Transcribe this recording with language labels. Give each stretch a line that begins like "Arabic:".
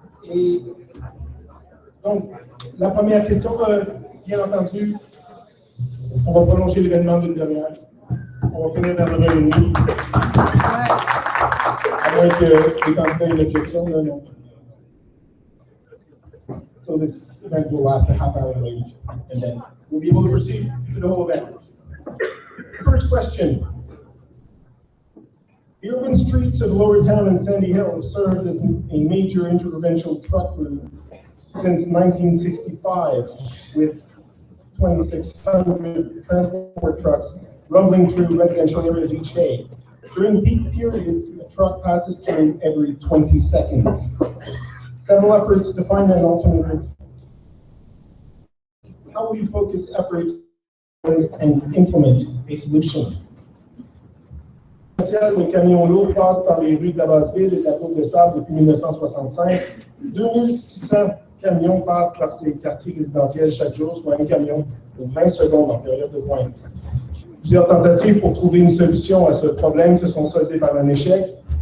French: Et donc, la première question, bien entendu, on va prolonger l'événement d'une demi-heure. On va finir vers 9h30. À moins que les candidats aient une objection, là, non.
English: So this event will last a half hour late, and then we'll be able to proceed to the whole event. First question. The urban streets of Lower Town and Sandy Hill have served as a major interprovincial truck route since 1965, with 2,600 transport trucks rumbling through residential areas each day. During peak periods, a truck passes through every 20 seconds. Several efforts to find an alternative. How will you focus efforts and implement a solution?
French: Les camions lourds passent par les rues de la Basse-Ville et de la Côte de Sable depuis 1965. 2600 camions passent par ces quartiers résidentiels chaque jour, soit un camion pour 20 secondes en période de pointe. Plusieurs tentatives pour trouver une solution à ce problème se sont soldées par un échec.